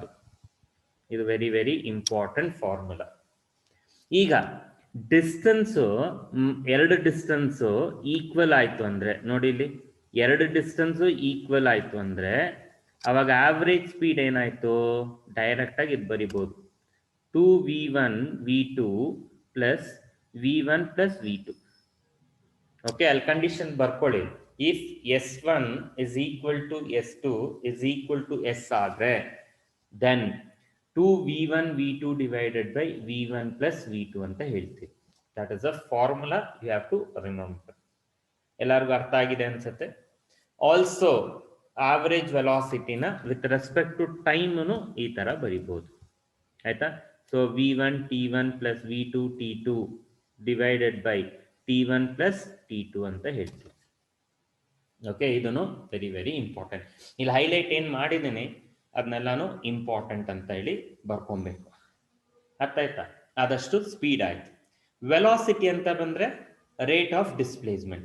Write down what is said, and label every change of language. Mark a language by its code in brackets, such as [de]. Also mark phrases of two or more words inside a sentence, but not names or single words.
[kn] ಇದು [en] very very important [kn] ಫಾರ್ಮುಲಾ. ಈಗ ಡಿಸ್ಟೆನ್ಸು, ಎರಡು [en] distance equal [kn] ಆಯ್ತು ಅಂದ್ರೆ ನೋಡಿ, ಇಲ್ಲಿ ಎರಡು [en] distance equal [kn] ಆಯ್ತು ಅಂದ್ರೆ ಅವಾಗ [en] average speed [kn] ಏನಾಯ್ತು? ಡೈರೆಕ್ಟ್ ಆಗಿ ಇದು ಬರಿಬೋದು, [en] 2v1 v2 plus v1 plus v2. [kn] ಓಕೆ, ಅಲ್ಲಿ ಕಂಡೀಷನ್ ಬರ್ಕೊಳ್ಳಿ. [en] ಇಫ್ s1 is equal to s2 is equal to s ಆದ್ರೆ then 2v1 v2 divided by v1 plus v2 [kn] ಅಂತ ಹೇಳ್ತೀವಿ. [en] That is a formula you have to remember. [kn] ಎಲ್ಲರಿಗೂ ಅರ್ಥ ಆಗಿದೆ ಅನ್ಸುತ್ತೆ. [en] also average velocity with respect to time [kn] ಈ ತರ ಬರಿಬಹುದು. [en] ಆಯ್ತಾ? ಸೊ v1 t1 plus v2 t2 divided by t1 plus t2 [kn] ಅಂತ ಹೇಳ್ತೀವಿ. ಓಕೆ, ಇದನ್ನು [en] very very important. [kn] ಇಲ್ಲಿ ಹೈಲೈಟ್ ಏನು ಮಾಡಿದ್ದೀನಿ ಅದನ್ನೆಲ್ಲಾನು ಇಂಪಾರ್ಟೆಂಟ್ ಅಂತ ಹೇಳಿ ಬರ್ಕೊಬೇಕು. ಅರ್ಥ ಆಯ್ತಾ? ಆದಷ್ಟು ಸ್ಪೀಡ್ ಆಯ್ತು. ವೆಲಾಸಿಟಿ ಅಂತ ಬಂದ್ರೆ [en] rate of displacement.